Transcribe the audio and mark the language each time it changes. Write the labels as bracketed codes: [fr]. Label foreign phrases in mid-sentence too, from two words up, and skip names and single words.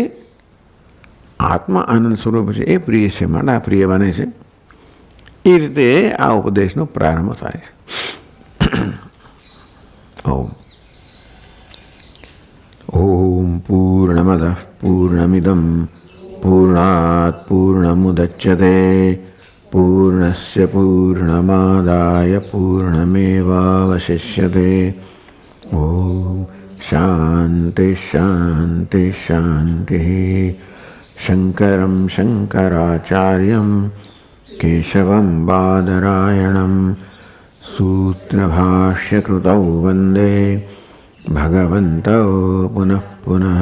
[gu] આત્મા આનંદ સ્વરૂપ છે, એ પ્રિય છે, માટે આ પ્રિય બને છે. એ રીતે આ ઉપદેશનો પ્રારંભ થાય છે. [sa] ओम पूर्णमदः पूर्णमिदम् पूर्णात् पूर्णमुदच्यते पूर्णस्य पूर्णमादाय पूर्णमेवावशिष्यते। ओम शांति शांति शांति। शंकरं शंकराचार्यं केशवं बादरायणं सूत्रभाष्यकृतौ वन्दे भगवन्तौ पुनः पुनः।